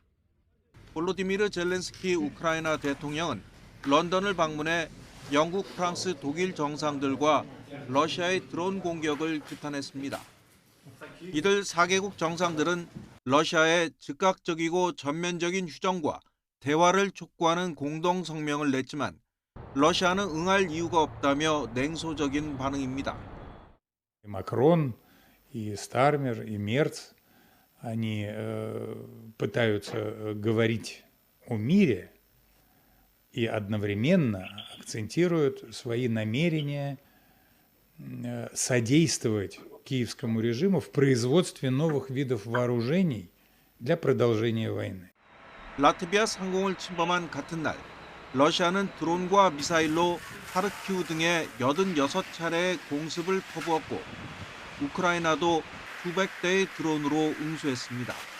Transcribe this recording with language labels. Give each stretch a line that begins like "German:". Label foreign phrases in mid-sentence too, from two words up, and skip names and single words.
Korean: 볼로디미르 젤렌스키 우크라이나 대통령은 런던을 방문해 영국, 프랑스, 독일 정상들과 러시아의 드론 공격을 규탄했습니다. 이들 4개국 정상들은 러시아의 즉각적이고 전면적인 휴전과 대화를 촉구하는 공동 성명을 냈지만 러시아는 응할 이유가 없다며 냉소적인 반응입니다.
Russian: Макрон и Стармер и Мерц, они пытаются говорить о мире и одновременно акцентируют свои намерения содействовать киевскому режиму в производстве новых видов вооружений для продолжения войны.
Korean: 라트비아 상공을 침범한 같은 날 러시아는 드론과 미사일로 하르키우 등의 86차례의 공습을 퍼부었고 우크라이나도 수백 대의 드론으로 응수했습니다.